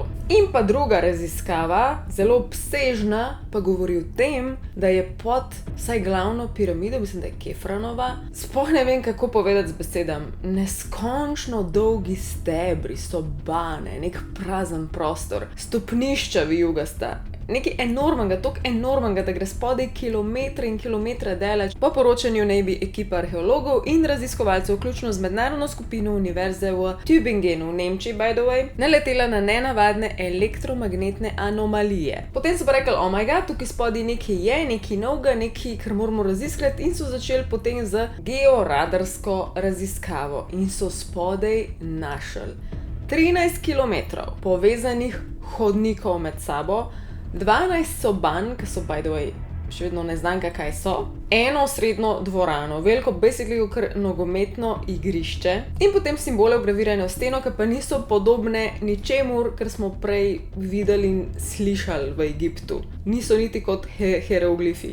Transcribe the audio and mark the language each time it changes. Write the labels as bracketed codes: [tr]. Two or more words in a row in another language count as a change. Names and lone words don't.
[sl] In pa druga raziskava, zelo obsežna, pa govori o tem, da je pod vsaj glavno piramido, mislim, da je Kefranova, sploh ne vem, kako povedati z besedami, neskončno dolgi stebri, sobane, nek prazen prostor, stopnišča vijugasta. Nekaj enormnega, toliko enormnega, da gre spodaj kilometre in kilometre daleč. Po poročanju naj bi ekipa arheologov in raziskovalcev, vključno z mednarodno skupino univerze v Tübingenu v Nemčiji, [en] by the way, [sl] naletela na nenavadne elektromagnetne anomalije. Potem so pa rekli, [en] oh my god, [sl] tukaj spodaj nekaj je, nekaj novega, nekaj, kar moramo raziskati, in so začeli potem z georadarsko raziskavo in so spodaj našli 13 kilometrov povezanih hodnikov med sabo, 12 soban, ki so [en] by the way [sl] še vedno neznanka, kaj so, eno srednjo dvorano, veliko basically kar nogometno igrišče in potem simbole vgravirane v steno, ki pa niso podobne ničemur, kar smo prej videli in slišali v Egiptu. Niso niti kot hieroglifi.